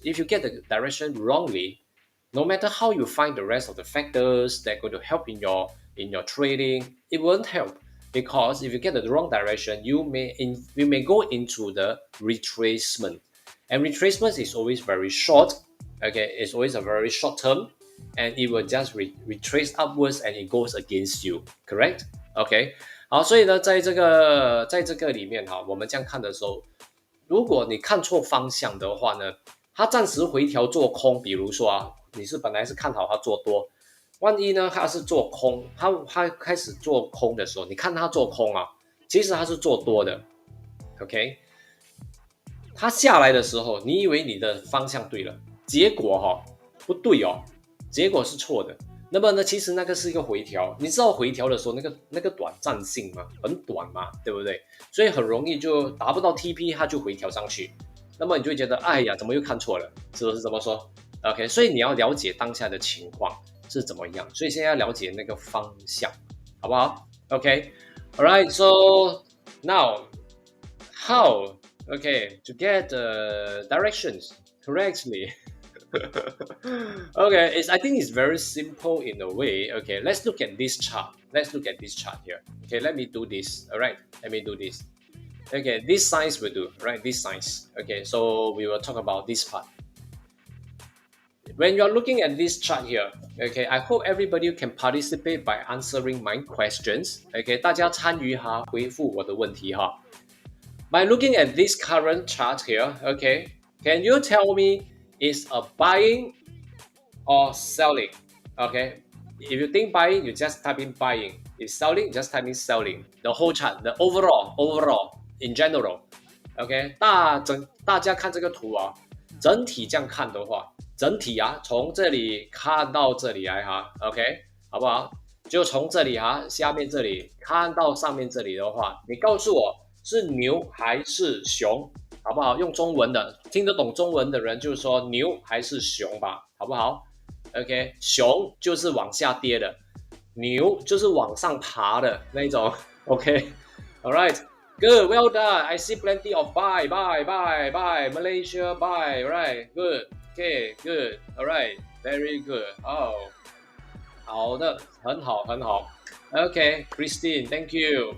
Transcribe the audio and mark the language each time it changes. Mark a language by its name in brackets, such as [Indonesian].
[English] If you get the direction wrongly, no matter how you find the rest of the factors that are going to help in your trading, it won't help because if you get the wrong direction, you may go into the retracement, and retracement is always very short. Okay, it's always a very short term, and it will just retrace upwards and it goes against you. Correct? [Chinese] OK， 好，所以呢，在这个里面哈，我们这样看的时候。如果你看错方向的话呢，它暂时回调做空，比如说你本来是看好它做多，万一呢它是做空，它开始做空的时候，你看它做空其实它是做多的 ，OK， 它下来的时候，你以为你的方向对了，结果不对结果是错的。那么呢，其实那个是一个回调，你知道回调的时候那个短暂性吗？很短嘛，对不对？所以很容易就达不到 TP，它就回调上去。那么你就会觉得，哎呀，怎么又看错了？是不是这么说 ？OK， 所以你要了解当下的情况是怎么样，所以现在要了解那个方向，好不好 ？OK， [English] Alright， so now how okay to get the directions correctly. Okay, I think it's very simple in a way. Okay, let's look at this chart. Let's look at this chart here. Okay, let me do this. All right, let me do this. Okay, this size will do, right? This size. Okay, so we will talk about this part. When you're looking at this chart here, okay, I hope everybody can participate by answering my questions. [Chinese] Okay, 大家参与哈，回复我的问题哈。 [English] By looking at this current chart here, okay, can you tell me is a buying or selling? Okay, if you think buying, you just type in buying. If selling, just type in selling. The whole chart, the overall, in general. [Chinese] OK， 大家看这个图啊，整体这样看的话，整体啊，从这里看到这里来哈 ，OK， 好不好？就从这里哈，下面这里看到上面这里的话，你告诉我是牛还是熊，好不好？用中文的，听得懂中文的人就说牛还是熊吧，好不好 ？OK， 熊就是往下跌的，牛就是往上爬的那种。 [English] OK，All right。Good, well done. I see plenty of buy. Malaysia, buy. Right, good. Okay, good. All right, very good. Oh, [Chinese] 好的，很好，很好。 [English] Okay, Christine, thank you.